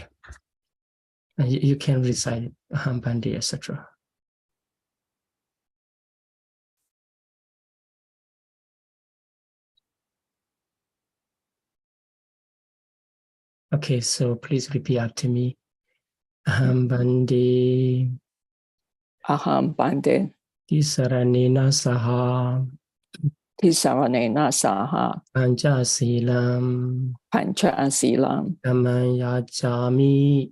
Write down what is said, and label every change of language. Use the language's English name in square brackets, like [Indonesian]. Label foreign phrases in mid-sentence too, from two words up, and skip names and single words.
[English] You can recite Bandi, etc. Okay, so please repeat after me. [Pali] Aham Bandi. Aham Bande. Tisaranena saha. Tisaranena saha. Pancha silam. Pancha silam. Dhamayachami.